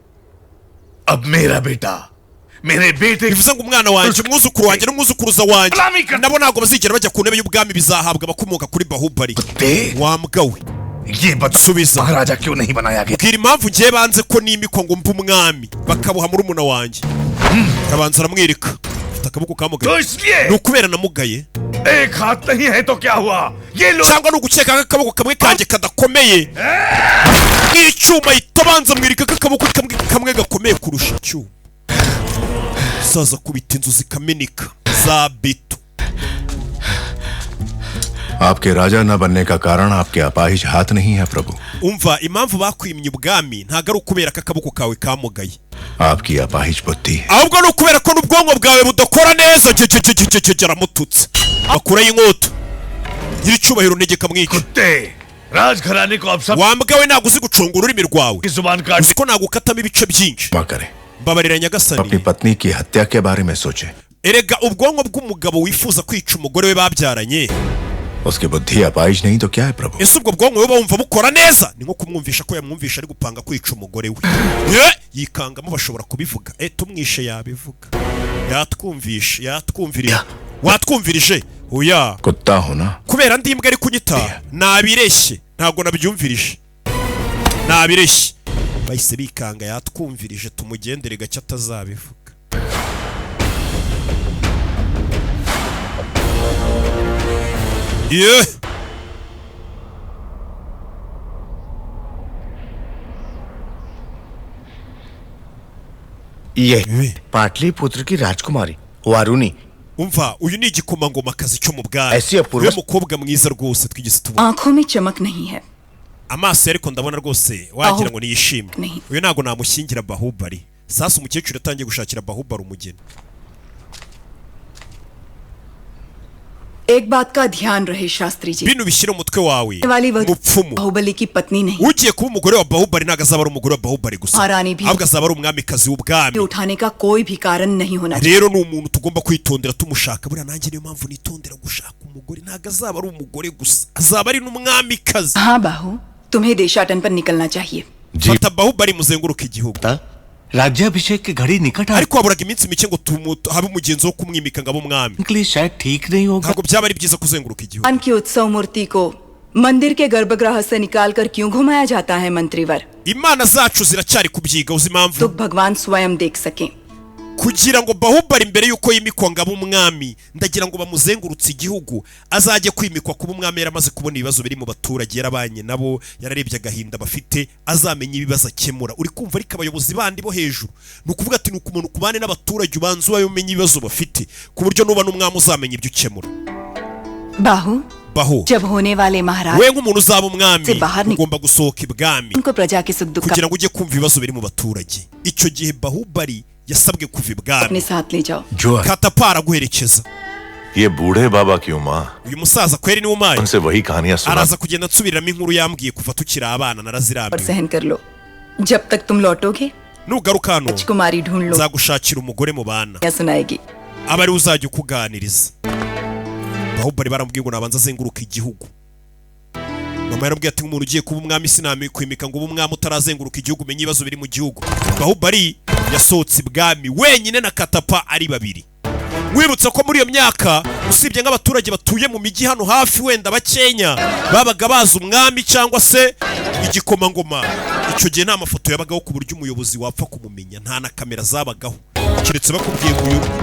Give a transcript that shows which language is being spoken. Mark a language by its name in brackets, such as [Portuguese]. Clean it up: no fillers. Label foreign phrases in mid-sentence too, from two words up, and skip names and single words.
[Kinyarwanda] bivuze ngo umwana wanjye umwuzukuru wanjye n'umwuzukuruza wanjye nabo ntabwo bazigera bajya ku ntebe y'ubwami bizahabwa abakomoka kuri Bahubali wambwa we subiza bwira impamvu ngiye banze ko nimikwa ngo mbe umwami bakabuha muri umuna wanjye arabanza aramwereka afite akaboko kamugaye ni ukubera namugaye cyangwa ni ugukeka akaboko kamwe kanjye kadakomeye nk'icyuma itabanza mwirika akaboko kamwe gakomeye kurusha icyuma saza kubita inzu zikameneka za beto [Hindi] आपके राजा न बनने का कारण आपके अपाहिज हाथ नहीं है प्रभु [Kinyarwanda] umva impamvu bakwimye ubwami ntago ari ukubera ko akaboko kawe kamugaye [Hindi] आपकी अपाहिज बुद्धि [Kinyarwanda] ahubwo ni ukubera ko n'ubwonko bwawe budakora neza aramututse bakuraho inkota nyiri icyubahiro ntegeka mwica wambwa we ntabwo uzi gucunga ururimi rwawe uzi ko nagukatamo ibice byinshi mbabarira nyagasani [Hindi] अपनी पत्नी की हत्या के बारे में सोचे [Kinyarwanda] erega ubwonko bw'umugabo wifuza kwica umugore we babyaranye [Hindi] उसकी बुद्धि अपाहिज नहीं तो क्या है प्रभु [Kinyarwanda] ese ubwo bwonko we bumva bukora neza ni nko kumwumvisha ko yamwumvisha ari gupanga kwica umugore we yikangamo bashobora kubivuga tumwishe yabivuga yatwumvirije watwumvirije oya [Hindi] कुत्ता हो ना [Kinyarwanda] kubera ndi imbwa ari kunyita nabireshye ntabwo nabyumvirije nabireshye bahise bikanga yatwumvirije tumugendere gake atazabivuga [Hindi] ये पाटलिपुत्र की राजकुमारी वारुणी [Kinyarwanda] umva uyu ni igikomangomakazi cyo mu bwami we mukobwa mwiza rwose twigeze tubona [Hindi] आंखों में चमक नहीं है [Kinyarwanda] amaso ariko ndabona rwose wagira ngo niyishimwe uyu ntago namushyingira Bahubali sasa umukecuru yatangiye gushakira Bahubali umugeni [Hindi] एक बात का ध्यान रहे शास्त्री जी [Kinyarwanda] bino bishyira umutwe wawe mupfumu [Hindi] बाहुबली की पत्नी नहीं [Kinyarwanda] ugiye kuba umugore wa Bahubali ntago azaba ari umugore wa Bahubali gusa ahubwo azaba ari umwamikazi w'ubwami [Hindi] उठाने का कोई भी कारण नहीं होना [Kinyarwanda] rero ni umuntu tugomba kwitondera tumushaka buriya nanjye niyo mpamvu nitondera gushaka umugore ntago azaba ari umugore gusa azaba ari n'umwamikazi [Hindi] हाँ बाहु तुम्हें देशाटन पर निकलना चाहिए [Kinyarwanda] fata Bahubali muzenguruka igihugu [Hindi] राज्याभिषेक की घड़ी निकट आ [Kinyarwanda] ariko haburaga iminsi mike ngo habe umugenzo wo kumwimika ngabo umwami [Hindi] के लिए शायद ठीक नहीं होगा [Kinyarwanda] ntabwo byaba ari byiza kuzenguruka igihugu [Hindi] भगवान की उत्सव मूर्ति को मंदिर के गर्भगृह से निकालकर क्यों घुमाया जाता है मंत्रीवर [Kinyarwanda] imana zacu ziracyari kubyiga uzi impamvu [Hindi] तो भगवान स्वयं देख सकें [Kinyarwanda] kugira ngo Bahubali mbere yuko yimikwa ngabo umwami ndagira ngo bamuzengurutse igihugu azajye kwimikwa kuba umwami yaramaze kubona ibibazo biri mu baturage yarabanye nabo yararebye agahinda bafite azamenye ibibazo akemura uri kumva ariko abayobozi bandi bo hejuru ni ukuvuga ati ni umuntu kubane n'abaturage ubanza umenye ibibazo bafite ku buryo nuba n'umwami uzamenye ibyo ukemura [Hindi] बाहु जब होने वाले महाराज [Kinyarwanda] we nk'umuntu uzaba umwami ugomba gusohoka ibwami [Hindi] उनको प्रजा के सुख दुख [Kinyarwanda] kugira ngo ujye kumva ibibazo biri mu baturage icyo gihe Bahubali yasabwe kuva ibwami [Hindi] अपने साथ ले जाओ [Kinyarwanda] katapara guherekeza [Hindi] ये बूढ़े बाबा क्यों माँ [Kinyarwanda] uyu musaza kweri ni umaye [Hindi] उनसे वही कहानियां सुना [Kinyarwanda] araza kugenda nsubiramo inkuru yambwiye kuva tukiri abana [Hindi] और [Kinyarwanda] narazirambiwe [Hindi] सहन कर लो जब तक तुम लौटोगे [Kinyarwanda] nugaruka hano [Hindi] राजकुमारी ढूंढ लो [Kinyarwanda] nzagushakira umugore mu bana [Hindi] क्या सुनाएगी [Kinyarwanda] aba ari uzajya ukuganiriza Bahubali baramubwiye ngo nabanza azenguruka igihugu mama yarambwiye ati nk'umuntu ugiye kuba umwami sinami kwimika ngo ube umwami utarazenguruka igihugu umenye ibibazo biri mu gihugu Bahubali yasohotse ibwami wenyine na katapa ari babiri mwibutsa ko muri iyo myaka usibye nk'abaturage batuye mu mijyi hano hafi wenda bakenya babaga baza umwami cyangwa se igikomangoma icyo gihe nta mafoto yabagaho ku buryo umuyobozi wapfa kumumenya nta na kamera zabagaho keretse bakubwiye ngo